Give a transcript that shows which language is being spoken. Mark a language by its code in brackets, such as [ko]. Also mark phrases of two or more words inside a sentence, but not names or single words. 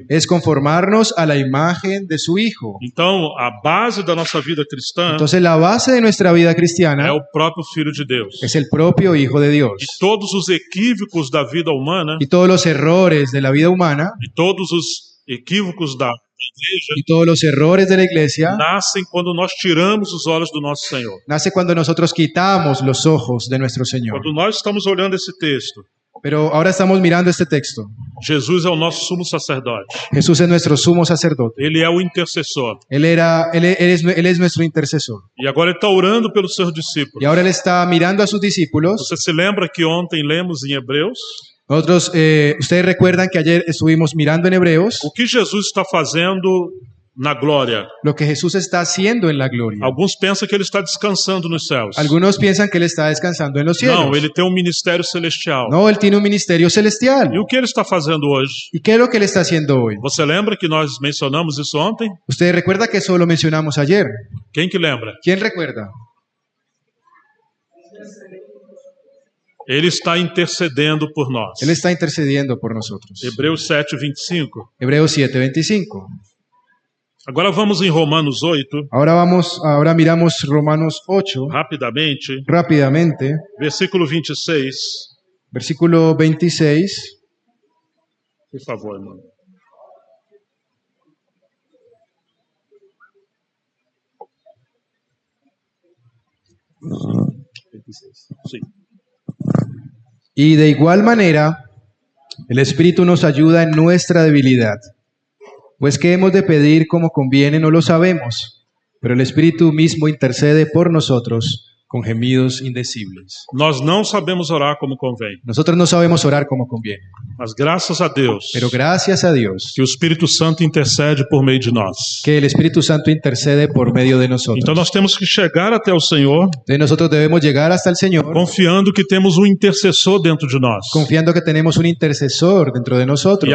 [es] Es conformarnos a la imagen de su Hijo. [pt] Então, a base da nossa vida cristã [es] Entonces la base de nuestra vida [pt] é [es] cristiana [pt] o próprio Filho de Deus. [es] es el propio Hijo de Dios. [pt] E todos os equívocos da vida humana, [es] Y todos los errores de la vida humana [pt] e todos os equívocos da igreja, [es] y todos los errores de la iglesia [pt] nascem quando nós tiramos os olhos do nosso Senhor. [es] nace cuando nosotros quitamos los ojos de nuestro Señor. [pt] Quando nós estamos olhando esse texto, [es] Pero ahora estamos mirando este texto. [pt] Jesus é o nosso sumo sacerdote. [es] Jesús es nuestro sumo sacerdote. [pt] Ele é o intercessor. [es] Él es nuestro intercesor. [pt] E agora ele está orando pelos seus discípulos. [es] Y ahora Él está mirando a sus discípulos. [pt] Você se lembra que ontem lemos em Hebreus? [es] Nosotros, ustedes recuerdan que ayer estuvimos mirando en Hebreos [pt] O que Jesus está fazendo na glória? [es] lo que Jesús está haciendo en la gloria. [pt] Alguns pensam que ele está descansando nos céus. [es] Algunos piensan que Él está descansando en los cielos. [pt] Não, ele tem um ministério celestial. [es] No, Él tiene un ministerio celestial. [pt] E o que ele está fazendo hoje? [es] ¿Y qué es lo que Él está haciendo hoy? [pt] Você lembra que nós mencionamos isso ontem? [es] Ustedes recuerdan que eso lo mencionamos ayer. [pt] Quem que lembra? [es] ¿Quién recuerda? [pt] Ele está intercedendo por nós. [es] Él está intercediendo por nosotros. [pt] Hebreus 7:25. [es] Hebreos 7:25. [pt] Agora vamos em Romanos 8, [es] Ahora miramos Romanos 8 [pt] rapidamente, [es] rápidamente, [pt] versículo 26. [es] versículo 26. [pt] Por favor, irmão. Sim. [es] Y de igual manera, el Espíritu nos ayuda en nuestra debilidad. Pues qué hemos de pedir como conviene no lo sabemos, pero el Espíritu mismo intercede por nosotros con gemidos indecibles. [pt] Nós não sabemos orar como convém, [es] Nosotros no sabemos orar como conviene, [pt] mas graças a Deus [es] pero gracias a Dios [pt] que o Espírito Santo intercede por meio de nós. [es] que el Espíritu Santo intercede por medio de nosotros. [pt] Então nós temos que chegar até o Senhor [es] Entonces nosotros debemos llegar hasta el Señor [pt] confiando que temos um intercessor dentro de nós. [es] confiando que tenemos un intercesor dentro de nosotros.